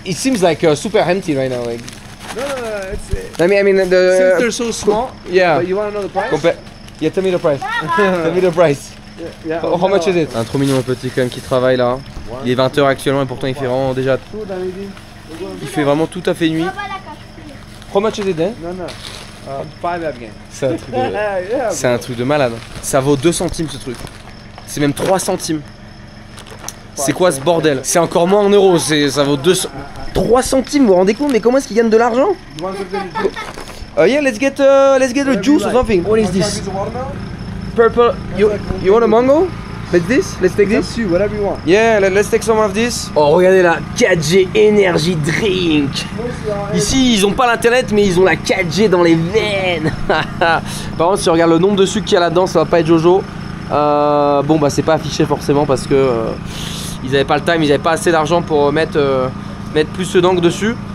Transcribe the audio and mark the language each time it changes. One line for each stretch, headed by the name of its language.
English: It seems like super empty right now. Like. No, it's. I mean, Since they're so small. Yeah. But you want to know the price? Yeah, tell me the price. Tell me the price. Yeah. How much is it?
French: Un trop mignon le petit quand même qui travaille là. Il est 20 h actuellement et pourtant il fait vraiment déjà. Il fait vraiment tout à fait nuit.
English: How much is it, hein? No, no. 5 Afghan.
French: C'est un truc de malade. Ça vaut 2 centimes ce truc. C'est même 3 centimes. C'est quoi ce bordel? C'est encore moins en euros, ça vaut 3 centimes, vous vous rendez compte? Mais comment est-ce qu'ils gagnent de l'argent?
English: Yeah, let's get a juice or something. What is this? Purple. You want a mango? Let's take this? Whatever you want. Yeah, let's take some of this.
French: Oh, regardez là, 4G Energy Drink. Ici, ils ont pas l'internet, mais ils ont la 4G dans les veines. Par contre, si on regarde le nombre de sucre qu'il y a là-dedans, ça va pas être Jojo. Bon, bah, c'est pas affiché forcément parce que ils avaient pas le time, ils avaient pas assez d'argent pour mettre plus d'encre dessus.